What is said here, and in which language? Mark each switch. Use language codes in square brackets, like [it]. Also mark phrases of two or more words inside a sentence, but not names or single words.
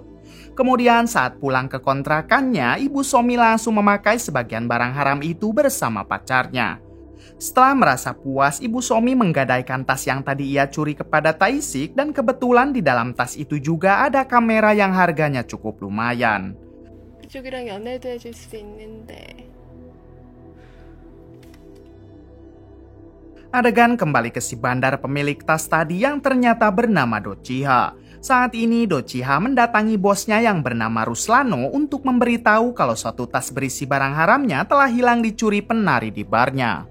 [id] Kemudian saat pulang ke kontrakannya, ibu Somi langsung memakai sebagian barang haram itu bersama pacarnya. Setelah merasa puas, ibu Somi menggadaikan tas yang tadi ia curi kepada Tae-sik dan kebetulan di dalam tas itu juga ada kamera yang harganya cukup lumayan. [ko] 그쪽이랑 연애도 해줄 수도 있는데. [id] Adegan kembali ke si bandar pemilik tas tadi yang ternyata bernama Do-chiha. Saat ini Do-chiha mendatangi bosnya yang bernama Ruslano untuk memberitahu kalau suatu tas berisi barang haramnya telah hilang dicuri penari di barnya.